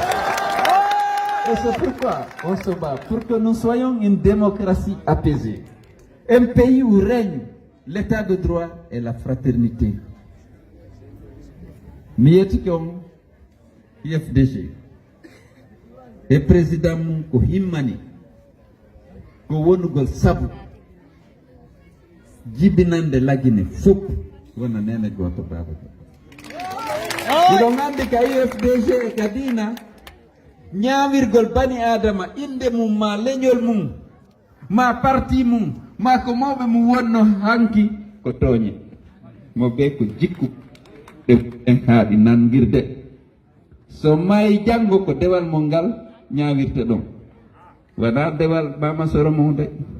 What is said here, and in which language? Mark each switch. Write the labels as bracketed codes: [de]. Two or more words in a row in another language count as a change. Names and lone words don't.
[fr] Et c'est pourquoi on se bat pour que nous soyons une démocratie apaisée. Un pays où règne l'état de droit et la fraternité. [ff] Mietikom IFDG et président Munko Himmani ko wonugol sabu jibinande la Guinée fop wona nene goto baba ɗiɗo andi ka IFDG kadina ñawirgol bani adama inde mum ma leñol mum ma parti mum ma ko mawɓe mum wonno hanki ko tooñe mo be ko jikku ɗen haaɗi nangirde so mayi janngo ko dewal mo ngal ñawirte ɗon wona dewal mama soro mum de